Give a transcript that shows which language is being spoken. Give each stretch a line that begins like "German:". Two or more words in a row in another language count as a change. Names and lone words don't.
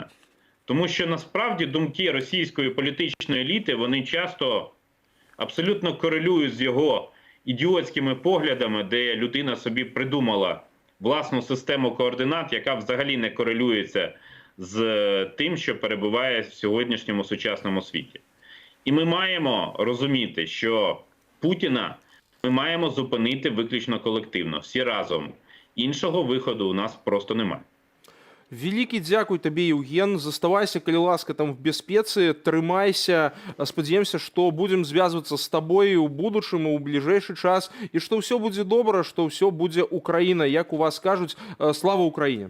Ukrainian: Тому що насправді думки російської політичної еліти, вони часто абсолютно корелюють з його ідіотськими поглядами, де людина собі придумала власну систему координат, яка взагалі не корелюється з тим, що перебуває в сьогоднішньому сучасному світі. І ми маємо розуміти, що Путіна ми маємо зупинити виключно колективно, всі разом. Іншого виходу у нас просто немає.
Belarusian: Вялікі дзякуй табе, Еўген. Заставайся, калі ласка, там в бяспецы, трымайся. Спадзяемся, што будзем звязвацца з табой у будучым і ў бліжэйшы час, і што ўсё будзе добра, што ўсё будзе Украіна, як у вас кажуць, слава Украіне.